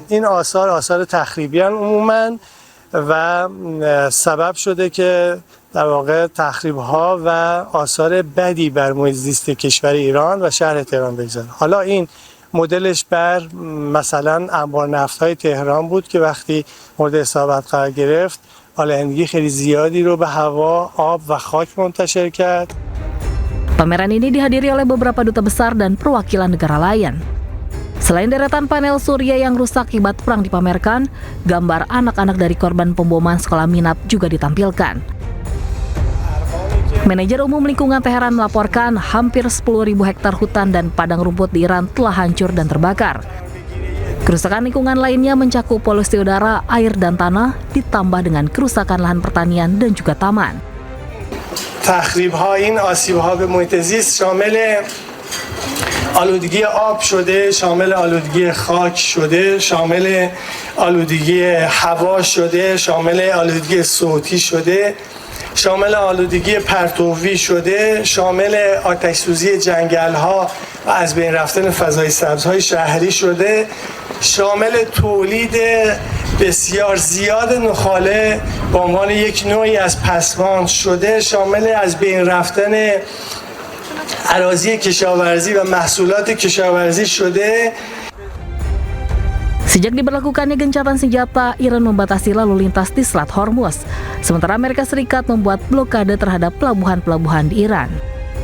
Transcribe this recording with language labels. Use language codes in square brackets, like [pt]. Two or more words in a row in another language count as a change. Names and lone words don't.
[fa] این آثار تخریبی هستند عموماً و سبب شده که در واقع تخریب‌ها و آثار بدی بر محیط زیست کشور ایران و شهر تهران بگذاره. حالا این مدلش بر مثلا انبار نفت‌های تهران بود که وقتی مورد اصابت قرار گرفت آلودگی خیلی زیادی رو به هوا، آب و خاک منتشر کرد. [id] Pameran ini dihadiri oleh beberapa duta besar dan perwakilan negara lain. Selain deretan panel surya yang rusak akibat perang dipamerkan, gambar anak-anak dari korban pemboman sekolah Minab juga ditampilkan. Manajer Umum Lingkungan Teheran melaporkan hampir 10.000 hektar hutan dan padang rumput di Iran telah hancur dan terbakar. Kerusakan lingkungan lainnya mencakup polusi udara, air, dan tanah, ditambah dengan kerusakan lahan pertanian dan juga taman. [fa] تخریب‌ها این آسیب‌ها به محیط زیست شامل آلودگی آب شده، شامل آلودگی خاک شده، شامل آلودگی هوا شده، شامل آلودگی صوتی شده، شامل آلودگی پرتوی شده، شامل آتش‌سوزی جنگل‌ها و از بین رفتن فضای سبزهای شهری شده، شامل تولید بسیار زیاد نخاله به عنوان یک نوعی از پسماند شده، شامل از بین رفتن اراضی کشاورزی و محصولات کشاورزی شده. [id] Sejak diberlakukannya gencatan senjata, Iran membatasi lalu lintas di Selat Hormuz. Sementara Amerika Serikat membuat blokade terhadap pelabuhan-pelabuhan di Iran.